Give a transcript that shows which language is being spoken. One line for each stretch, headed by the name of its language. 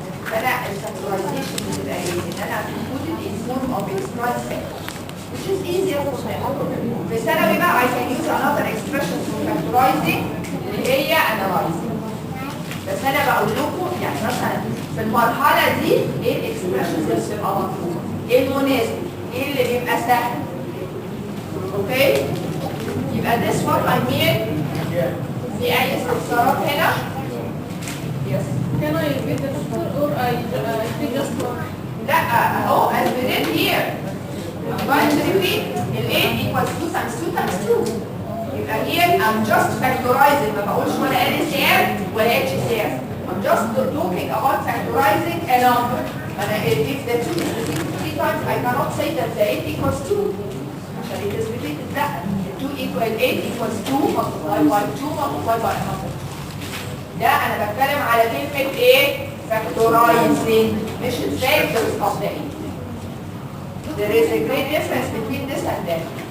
Arabic: فانا الفactorization بتبقى ايه؟ ان انا
English: put it in form of its prime factor. Which is easier for them.
Arabic: في ثانوي بقى
English: I can use another expression for factorizing
Arabic: اللي هي
English: analyzing.
Arabic: بس انا بقول لكم يعني مثلا في المرحله دي ايه الاكسبريشنز اللي بتبقى مطلوبه؟ ايه المناسب؟ ايه اللي بيبقى سهل؟ اوكي؟ يبقى
English: this what I mean.
Arabic: في اي استفسارات هنا؟
English: Yes. Can I repeat the doctor or I speak just one?
Arabic: لا اهو
English: as we did here. I'm going to repeat. ال 8 equals 2 times 2 times 2.
Arabic: يبقى
English: here I'm just factorizing.
Arabic: ما بقولش ولا LCM ولا HCM.
English: I'm just talking about factorizing a number. If the 2 is repeated 3 times, I cannot say that the 8 equals 2.
Arabic: عشان
English: it is repeated that. 8 equals 2 multiplied by 2 multiplied by another.
Arabic: ده أنا بتكلم على كلمة إيه؟ factorizing. مش
English: factors of the 8. There is a great difference between this and that.